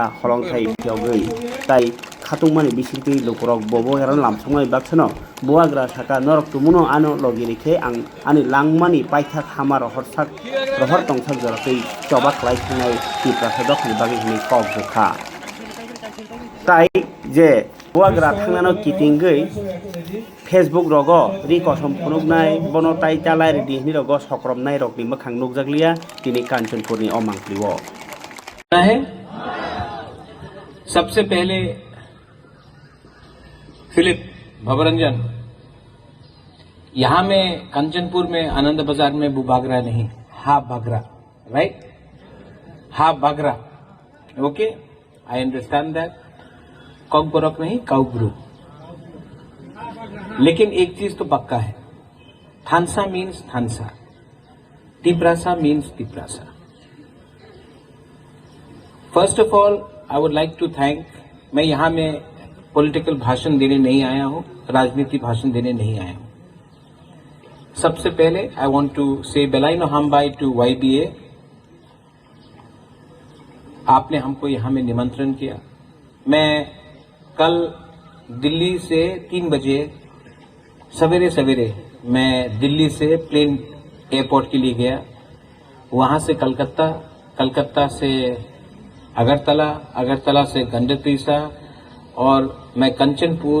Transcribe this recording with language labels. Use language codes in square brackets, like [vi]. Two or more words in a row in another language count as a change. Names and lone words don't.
[trp] खरंथाय फियावगै ताई खातुंमानि बिसिरकै लुकुरक बबो हेरन लामसंनाय बाक्सनो बुवाग्रा साका नरक तुमुनो आनो लगिरिखे आं आनि लांमानि पाइथा खामा रहर तंसाक जराखै चबाक लायखानाय तिप्रासा दखनि बागै हिनि कक जोखा ताई जे बुवाग्रा थांनानो किटिंगै फेसबुक रगो रिकसम फुनुगनाय बनो ताई तालाय रेडि हिनि रगो सक्रमनाय रकनि मोखां नुकजागलिया दिनै कांचनपुरनि अमांकलिवो [hi] है। सबसे पहले फिलिप भवरंजन, यहां में कंचनपुर में आनंद बाजार में बुबाग्रा नहीं, हा बागरा, राइट? [en] Ha Bagra, okay, I understand that. [hi] कॉकबरक नहीं, काउब्रू। लेकिन एक चीज तो पक्का है, थानसा मीन्स थानसा, तिपरासा मीन्स तिपरासा। [en] First of all I would like to thank, [hi] मैं यहां में पॉलिटिकल भाषण देने नहीं आया हूं, राजनीति भाषण देने नहीं आया हूं। सबसे पहले [en] I want to say [trp] बेलाइनो हमबाई [en] to YBA. [hi] आपने हमको यहां में निमंत्रण किया। मैं कल दिल्ली से 3 बजे सवेरे सवेरे मैं दिल्ली से प्लेन एयरपोर्ट के लिए गया, वहां से कलकत्ता, कलकत्ता से अगरतला, अगरतला से गंडतीसा और मैं कंचनपुर।